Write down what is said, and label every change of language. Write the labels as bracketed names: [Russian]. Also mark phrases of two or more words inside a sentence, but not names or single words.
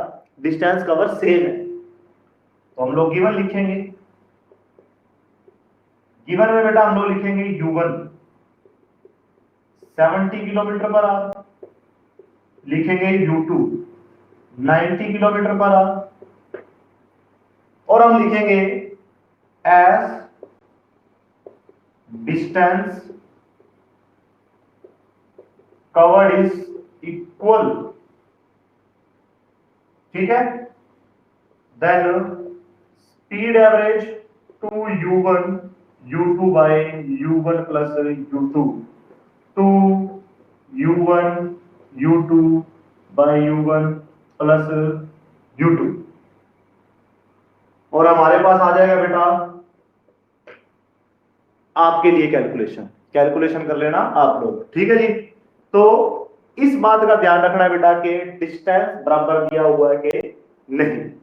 [English] distance cover same [Hindi] है तो हम लोग गिवन लिखेंगे। गिवन में बेटा हम लोग लिखेंगे u1 70 [English] kilometer per hour, [Hindi] लिखेंगे u2 90 [English] kilometer per hour [Hindi] और हम लिखेंगे [English] as distance covered is equal। [Hindi] ठीक है, [English] then speed average 2u1 u2 by u1 plus u2 2u1 u2 by u1 plus u2 [Hindi] और हमारे पास आ जाएगा बेटा आपके लिए कैलकुलेशन कर लेना आप लोग। ठीक है जी, तो इस बात का ध्यान रखना बेटा कि डिस्टेंस बराबर दिया हुआ है कि नहीं।